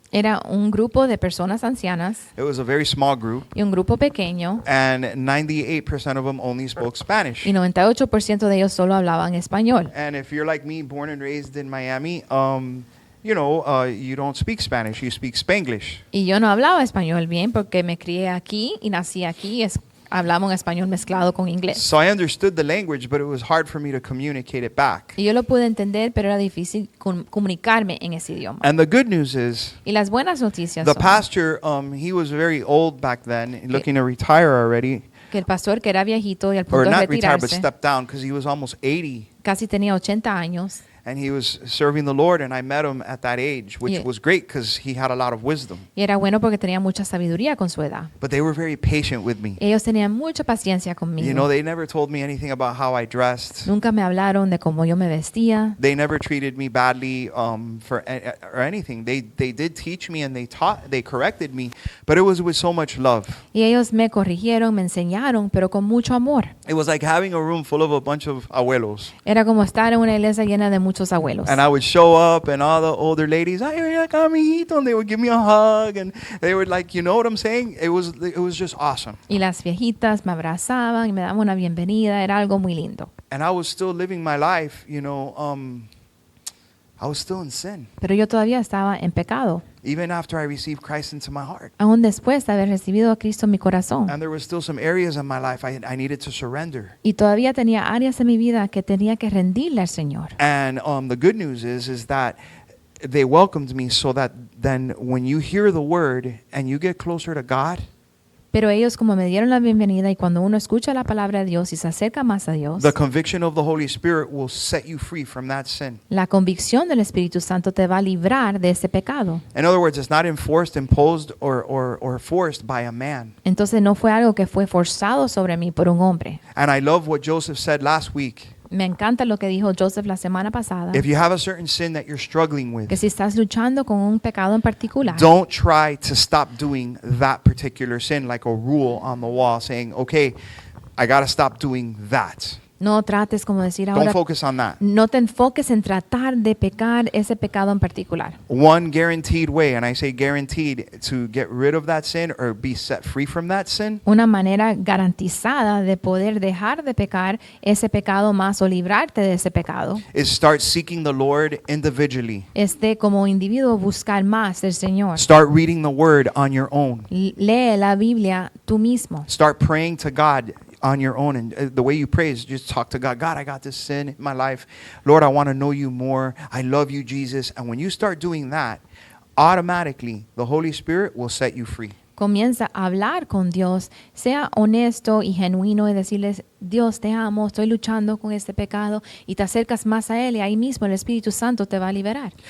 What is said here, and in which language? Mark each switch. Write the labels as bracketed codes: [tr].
[es] era un grupo de personas ancianas [en] It was a very small group, [es] y un grupo pequeño, [en] and 98% of them only spoke Spanish. [es] y 98% de ellos solo hablaban español. [en] And if you're like me, born and raised in Miami, you don't speak Spanish. You speak Spanglish. [es] Y yo no hablaba español bien porque me crié aquí y nací aquí. Hablaba un español mezclado con inglés. [en] So I understood the language, but it was hard for me to communicate it back. [es] Y yo lo pude entender, pero era difícil comunicarme en ese idioma. [en] And the good news is, [es] Y las buenas noticias [en] the [es] son [en] pastor, he was very old back then, looking to retire already, [es] que el pastor, que era viejito y al [en] or [es] punto de [en] not retire, but [es] retirarse, [en] step down because he was almost 80. [es] casi tenía 80 años, [en] And he was serving the Lord, and I met him at that age, which Yeah. was great because he had a lot of wisdom. [es] y era bueno porque tenía mucha sabiduría con su edad. [en] But they were very patient with me. [es] Ellos tenían mucha paciencia conmigo. [en] You know, they never told me anything about how I dressed. [es] Nunca me hablaron de cómo yo me vestía. [en] They never treated me badly or anything. They did teach me and they corrected me, but it was with so much love. [es] Y ellos me corrigieron, me enseñaron, pero con mucho amor. [en] It was like having a room full of a bunch of abuelos. [es] Era como estar en una iglesia llena de muchos abuelos. [en] And I would show up, and all the older ladies, [es] ay, ven acá, mijito, [en] and they would give me a hug, and they would like, you know what I'm saying? It was just awesome. [es] Y las viejitas me abrazaban y me daban una bienvenida. Era algo muy lindo. [en] And I was still living my life, I was still in sin, [es] Pero yo todavía estaba en pecado, [en] even after I received Christ into my heart. [es] aún después de haber recibido a Cristo en mi corazón. [en] And there were still some areas in my life I needed to surrender. [es] Y todavía tenía áreas en mi vida que tenía que rendirle al Señor. [en] And the good news is that they welcomed me so that then when you hear the word and you get closer to God, [es] Pero ellos como me dieron la bienvenida y cuando uno escucha la palabra de Dios y se acerca más a Dios, [en] the conviction of the Holy Spirit will set you free from that sin. [es] la convicción del Espíritu Santo te va a librar de ese pecado. [en] In other words, it's not enforced, imposed, or forced by a man. [es] Entonces no fue algo que fue forzado sobre mí por un hombre. [en] And I love what Joseph said last week. [es] Me encanta lo que dijo Joseph la semana pasada, [en] If you have a certain sin that you're struggling [es] que [en] with, [es] si estás luchando con un pecado en particular, [en] don't try to stop doing that particular sin like a rule on the wall saying, okay, I got to stop doing that. [es] no trates como decir [en] Don't [es] ahora, [en] focus on that. [es] no te enfoques en tratar de pecar ese pecado en particular. [en] One guaranteed way, and I say guaranteed, to get rid of that sin or be set free from that sin [es] Una manera garantizada de poder dejar de pecar ese pecado más o librarte de ese pecado [en] is start seeking the Lord individually. [es] es de como individuo buscar más del Señor. [en] Start reading the word on your own. [es] Lee la Biblia tú mismo. [en] Start praying to God on your own, and the way you pray is just talk to God. God, I got this sin in my life. Lord, I want to know you more. I love you, Jesus. And when you start doing that, automatically the Holy Spirit will set you free. [es] Comienza a hablar con Dios, sea honesto y genuino y decirles, Dios te amo, estoy luchando con este pecado, y te acercas más a Él y ahí mismo el Espíritu Santo te va a liberar.